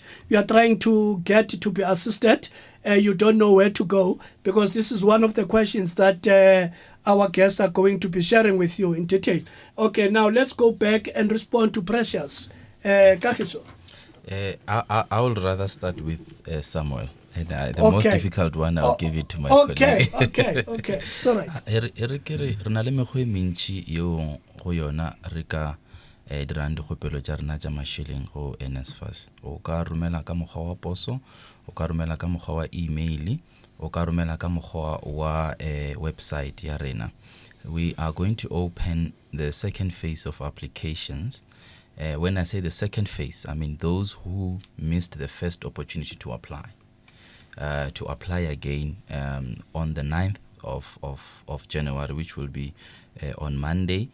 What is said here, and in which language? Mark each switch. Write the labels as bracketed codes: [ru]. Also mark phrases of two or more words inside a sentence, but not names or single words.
[en] You are trying to get to be assisted. You don't know where to go, because this is one of the questions that our guests are going to be sharing with you in detail. Okay, now let's go back and respond to Precious. Kagisho. I would rather start with Samuel. The most difficult one, I'll give it to my colleague. Okay. Sorry. [nso] Re na le mekgwa e mentši yeo go yona re ka dirang dikgopelo tša rena tša mašeleng go NSFAS. O ka romela ka mokgwa wa poso, o ka romela ka mokgwa wa email, o ka romela ka mokgwa wa website ya rena. [en] We are going to open the second phase of applications. When I say the second phase, I mean those who missed the first opportunity to apply again on the 9th of January, which will be on Monday.